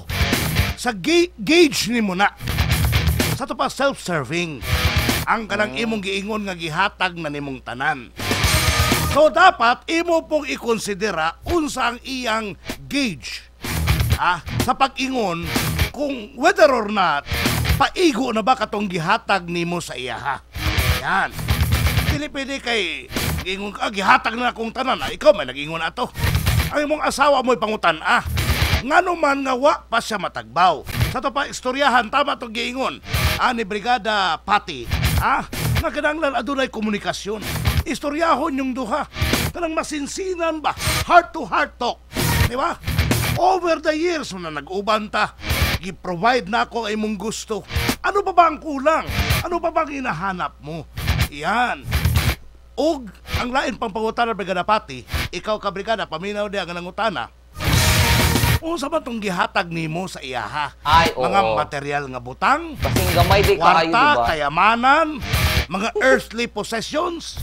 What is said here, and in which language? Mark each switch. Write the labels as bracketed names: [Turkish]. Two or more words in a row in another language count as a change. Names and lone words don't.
[Cebuano] Sa gauge nimo na. Sa to pa self-serving. Ang kanang imong giingon nga gihatag na nimong tanan. So dapat imo pong ikonsidera unsa ang iyang gauge sa pag-ingon kung [English] whether or not [Cebuano] paigo na ba katong gihatag nimo sa iyaha. Yan. Pili-pili kay giingon ka gihatag na akong tanan. Ikaw may nag-ingon ato. Ang imong asawa mo'y pangutan ngano man nga wa pa siya matagbaw. Sa to pa istoryahan tama to giingon ni Brigada Pati nga kinahanglan adunay komunikasyon. Istoryahon yung duha. Kanang masinsinan ba? [English] Heart to heart talk. Di ba? Over the years [Cebuano] na nag-uban ta, gi-provide na ako ay mong gusto. [Filipino] Ano pa ba ang kulang? Ano pa ba ang hinahanap mo? [Cebuano] Yan. Og ang lain pang pangutana Brigada Pati, ikaw ka brigada, paminaw di ang nangutana. Unsa man tong gihatag nimo sa iyaha? Mga material nga butang, kasing gamay di kaayo, kwarta, diba? kayamanan, mga [English] earthly possessions.